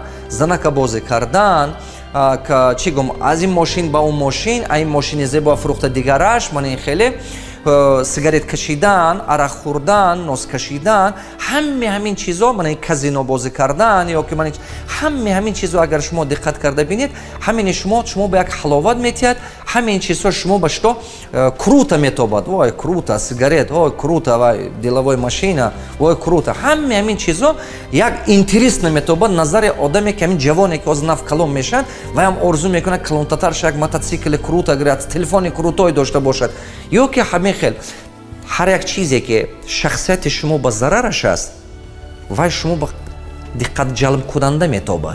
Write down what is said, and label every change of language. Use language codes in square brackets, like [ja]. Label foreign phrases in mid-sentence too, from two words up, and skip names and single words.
[tg] занака бозӣ кардан, чӣ гум аз ин мошин ба он мошин, а ин мошини зебо фурӯхта дигараш, мана ин хеле сигарет кашидан, арақ хӯрдан, нос кашидан, ҳамин чизо, мана ин казино бозӣ кардан, ё ки мана ҳамин чизо агар шумо диққат карда бинед, ҳамини шумо ба як ҳаловат метиҳад, ҳамин чизо шумо ба [ru] што круто [tg] метобад. Вой, [ru] круто, сигарет, вой, круто, вай, деловой машина, вой, круто. [tg] ҳамин чизо як интересно метобад назари одаме ки ҳамин ҷавоне ки ҳозир нав калон мешавад, ваям орзу мекунад калонтатарш як мотоцикли круто гирад, телефони крутое дошта бошад. ё ки ҳамин хел ҳар як чизе ки шахсияти шумо ба зарараш аст, вай шумо ба диққатҷалбкунанда метобад.